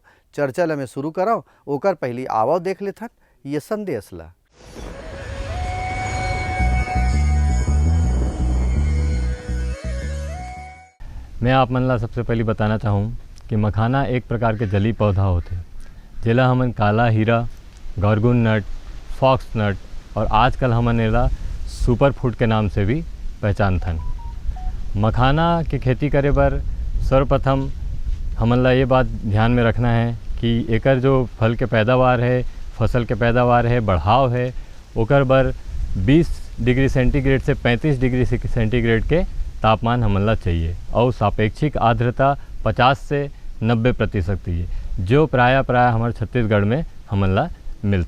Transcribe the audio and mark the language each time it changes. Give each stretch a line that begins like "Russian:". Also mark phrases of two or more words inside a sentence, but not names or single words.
Chhattisgarhi: चर्चा ला मैं शुरू कराओ ओकर पहली आवो देख लेथन ये संदेश ला। मैं आप मन ला सबसे पहले बताना चाहूँ कि मखाना एक प्रकार के जली पौधा होते जेला हमन काला हीरा, गौरगुन नट,
English: fox nut
Chhattisgarhi: और आजकल हमन एला
English: super food
Chhattisgarhi: के नाम से भी पहचानथन। मखाना के खेती करे बर सर्वप्रथम हमन ला ये बात ध्यान में रखना है कि एकर जो फल के पैदावार है, फसल के पैदावार है, बढ़ाव है, ओकर बर 20
English: degree centigrade
Chhattisgarhi: से 35
English: degree centigrade
Chhattisgarhi: के तापमान हमन ला चाहिए और सापेक्षिक आर्द्रता 50 से 90% है, जो प्राय हमारे छत्तीसगढ़ में हमन ला मिलते।